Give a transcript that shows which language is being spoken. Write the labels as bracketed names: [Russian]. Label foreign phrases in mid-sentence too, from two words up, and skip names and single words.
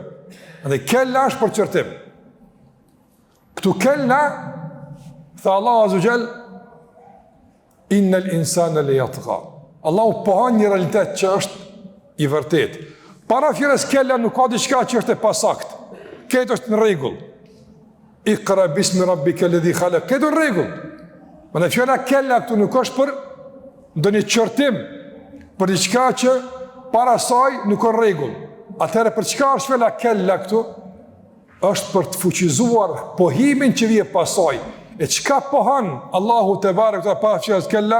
[Albanian] Dhe kella është për qortim. Këtu kella, tha Allahu [Arabic] عز وجل, إن الإنسان ليطغى. [Albanian] Allahu pohon një realitet që është i vërtet. Para fjalës kella nuk ka diçka që është e pasakt. Këtë është në rregull. [Arabic] اقرأ باسم ربك الذي خلق. [Albanian] Këtë në rregull. Por në fjala kella këtu nuk është për ndonjë qortim, për diçka që para saj nuk ka rregull. Atëherë për çka është fjala kella këtu? Është për të fuqizuar pohimin që vije pas saj. E çka pohon Allahu te barekuhu ta pa fjalës kella?